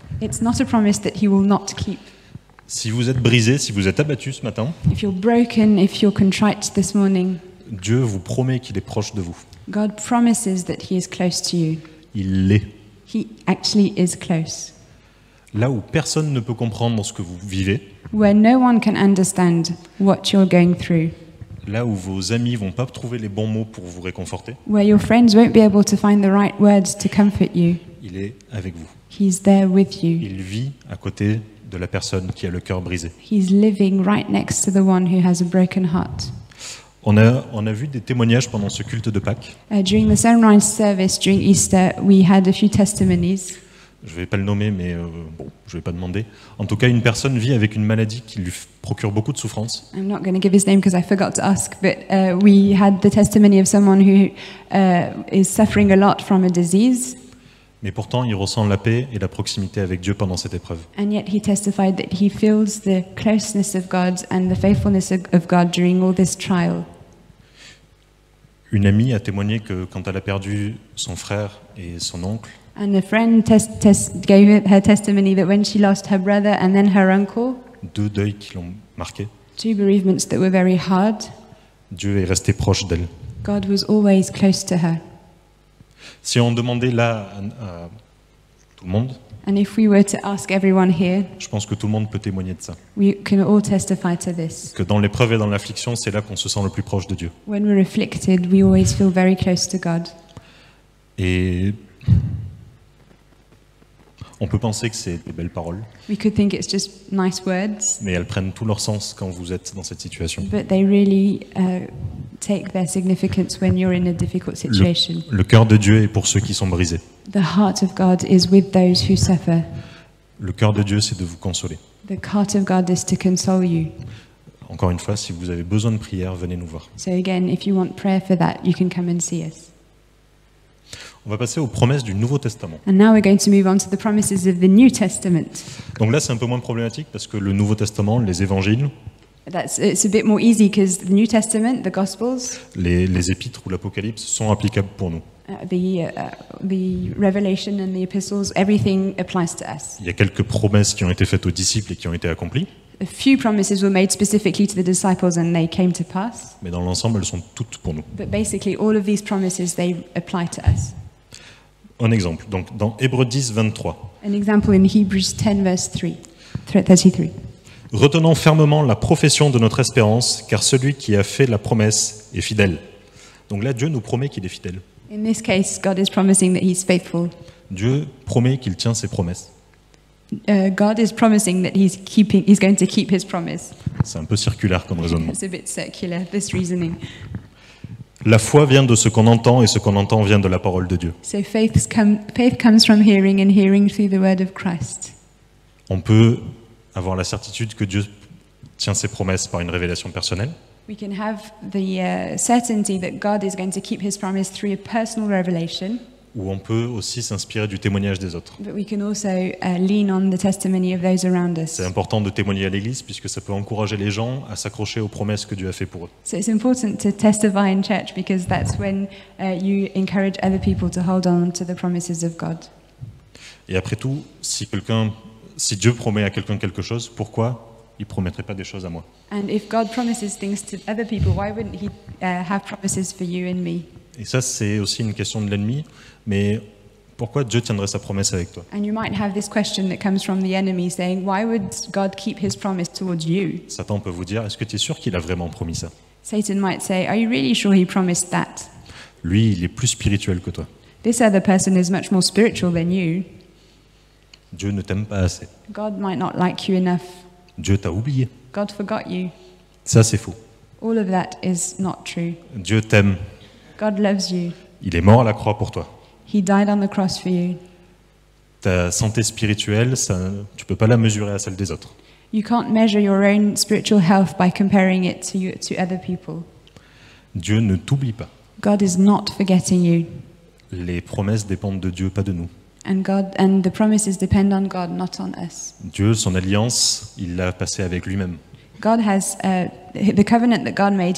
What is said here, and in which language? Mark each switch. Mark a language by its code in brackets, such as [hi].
[en] It's not a promise that he will not keep. [fr] Si vous êtes brisé, si vous êtes abattu ce matin, [en] If you're broken, if you're contrite this morning, [fr] Dieu vous promet qu'il est proche de vous. [en] God promises that he is close to you. [fr] Il l'est. [en] He actually is close. [fr] Là où personne ne peut comprendre ce que vous vivez, [en] Where no one can understand what you're going through. [fr] là où vos amis vont pas trouver les bons mots pour vous réconforter, [en] Where your friends won't be able to find the right words to comfort you. [fr] il est avec vous. [en] He's there with you. [fr] Il vit à côté de la personne qui a le cœur brisé. [en] He's living right next to the one who has a broken heart. [fr] On a vu des témoignages pendant ce culte de Pâques. [en] During the sunrise service during Easter, we had a few testimonies. [fr] Je ne vais pas le nommer, mais bon, je ne vais pas demander. En tout cas, une personne vit avec une maladie qui lui procure beaucoup de souffrance. [en] I'm not going to give his name because I forgot to ask, but we had the testimony of someone who is suffering a lot from a disease. [fr] Mais pourtant, il ressent la paix et la proximité avec Dieu pendant cette épreuve. [en] And yet he testified that he feels the closeness of God and the faithfulness of God during all this trial. [fr] Une amie a témoigné que quand elle a perdu son frère et son oncle, [en] And a friend gave her testimony that when she lost her brother and then her uncle, [fr] 2 deuils qui l'ont marqué, [en] 2 bereavements that were very hard, [fr] Dieu est resté proche d'elle. [en] God was always close to her. [fr] Si on demandait là à tout le monde, [en] And if we were to ask everyone here, [fr] je pense que tout le monde peut témoigner de ça. [en] we can all testify to this. [fr] Que dans l'épreuve et dans l'affliction, c'est là qu'on se sent le plus proche de Dieu. [en] When we're afflicted, we always feel very close to God. [fr] Et on peut penser que c'est des belles paroles, [en] We could think it's just nice words, [fr] mais elles prennent tout leur sens quand vous êtes dans cette situation. [en] but they really take their significance when you're in a difficult situation. [fr] Le cœur de Dieu est pour ceux qui sont brisés. [en] The heart of God is with those who suffer. [fr] Le cœur de Dieu, c'est de vous consoler. [en] The heart of God is to console you. [fr] Encore une fois, si vous avez besoin de prière, venez nous voir. [en] So again, if you want prayer for that, you can come and see us. [fr] On va passer aux promesses du Nouveau Testament. [en] And now we're going to move on to the promises of the New Testament. [fr] Donc là, c'est un peu moins problématique parce que le Nouveau Testament, les évangiles, [en] It's a bit more easy because the New Testament, the Gospels, [fr] les épîtres ou l'Apocalypse sont applicables pour nous. [en] the Revelation and the Epistles, everything applies to us. [fr] Il y a quelques promesses qui ont été faites aux disciples et qui ont été accomplies, [en] A few promises were made specifically to the disciples and they came to pass. [fr] mais dans l'ensemble, elles sont toutes pour nous. [en] But basically, all of these promises, they apply to us. [fr] Un exemple, donc dans Hébreux 10, 23. [en] An example in Hebrews 10, verse 33. [fr] Retenons fermement la profession de notre espérance, car celui qui a fait la promesse est fidèle. Donc là, Dieu nous promet qu'il est fidèle. [en] In this case, God is promising that He's faithful. [fr] Dieu promet qu'il tient ses promesses. [en] God is promising that He's going to keep His promise. [fr] C'est un peu circulaire comme raisonnement. [en] It's a bit circular, this reasoning. [fr] La foi vient de ce qu'on entend et ce qu'on entend vient de la parole de Dieu. [en] So faith comes from hearing and hearing through the word of Christ. [fr] On peut avoir la certitude que Dieu tient ses promesses par une révélation personnelle, [en] We can have the certainty that God is going to keep His promise through a personal revelation, [fr] ou on peut aussi s'inspirer du témoignage des autres. [en] but we can also lean on the testimony of those around us. [fr] C'est important de témoigner à l'Église puisque ça peut encourager les gens à s'accrocher aux promesses que Dieu a faites pour eux. [en] So it's important to testify in church because that's when you encourage other people to hold on to the promises of God. [fr] Et après tout, si Dieu promet à quelqu'un quelque chose, pourquoi il ne promettrait pas des choses à moi? [en] And if God promises things to other people, why wouldn't He have promises for you and me? [fr] Et ça, c'est aussi une question de l'ennemi, mais pourquoi Dieu tiendrait sa promesse avec toi? [en] And you might have this question that comes from the enemy saying, why would God keep His promise towards you? [fr] Satan peut vous dire, est-ce que tu es sûr qu'il a vraiment promis ça? [en] Satan might say, are you really sure He promised that? [fr] Lui, il est plus spirituel que toi. [en] This other person is much more spiritual than you. [fr] Dieu ne t'aime pas assez. [en] God might not like you enough. [fr] Dieu t'a oublié. [en] God forgot you. [fr] Ça, c'est faux. [en] All of that is not true. [fr] Dieu t'aime. [en] God loves you. [fr] Il est mort à la croix pour toi. [en] He died on the cross for you. [fr] Ta santé spirituelle, tu ne peux pas la mesurer à celle des autres. [en] You can't measure your own spiritual health by comparing it to other people. [fr] Dieu ne t'oublie pas. [en] God is not forgetting you. [fr] Les promesses dépendent de Dieu, pas de nous. [en] And the promises depend on God, not on us. [fr] Dieu, son alliance, il l'a passée avec lui-même. [en] God has the covenant that God made.